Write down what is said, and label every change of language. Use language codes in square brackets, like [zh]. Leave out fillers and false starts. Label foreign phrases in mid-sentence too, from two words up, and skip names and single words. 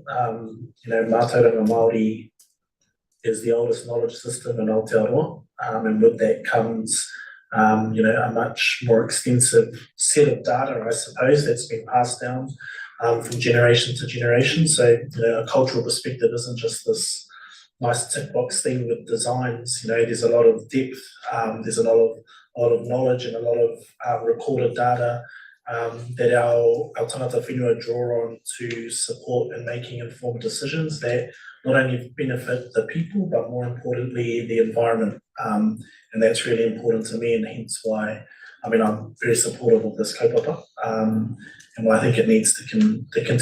[mi] Ngā Tauranga Māori [en] is the oldest knowledge system in Aotearoa, and with that comes a much more extensive set of data, I suppose, that's been passed down from generation to generation. So a cultural perspective isn't just this nice tick box thing with designs. There's a lot of depth, there's a lot of knowledge and a lot of recorded data that our [mi] tangata whenua [en] draw on to support in making informed decisions that not only benefit the people, but more importantly, the environment. And that's really important to me, and hence why, I'm very supportive of this kaupapa, and why I think it needs to continue.